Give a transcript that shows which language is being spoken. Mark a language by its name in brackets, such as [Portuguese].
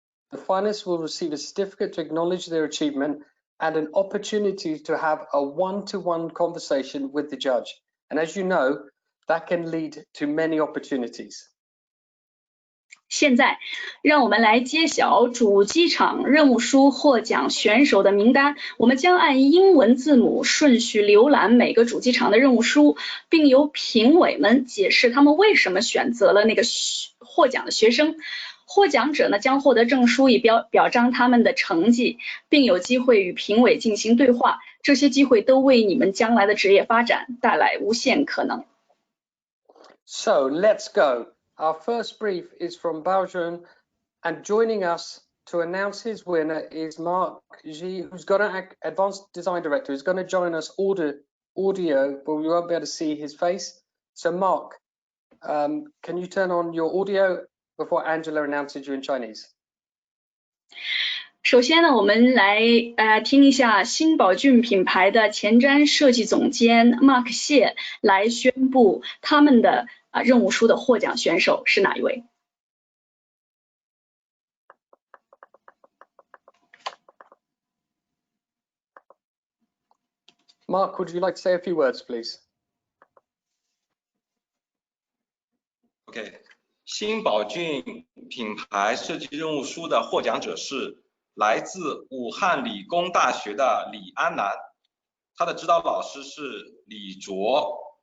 [English] The finalists will receive a certificate to acknowledge their achievement and an opportunity to have a one-to-one conversation with the judge. And as you know, that can lead to many opportunities. [Chinese] 现在，让我们来揭晓主机厂任务书获奖选手的名单。我们将按英文字母顺序浏览每个主机厂的任务书，并由评委们解释他们为什么选择了那个获奖的学生。获奖者呢将获得证书以表彰他们的成绩，并有机会与评委进行对话。这些机会都为你们将来的职业发展带来无限可能。 [English] So let's go. Our first brief is from Baojun, and joining us to announce his winner is Mark Ji, who's got an advanced design director, who's going to join us audio, but we won't be able to see his face. So Mark, can you turn on your audio before Angela announces you in Chinese? [Chinese] 首先呢，我们来听一下新宝骏品牌的前瞻设计总监 Mark 谢来宣布他们的任务书的获奖选手是哪一位。 [English] Mark, would you like to say a few words, please? [Chinese] OK， 新宝骏品牌设计任务书的获奖者是来自武汉理工大学的李安南，他的指导老师是李卓。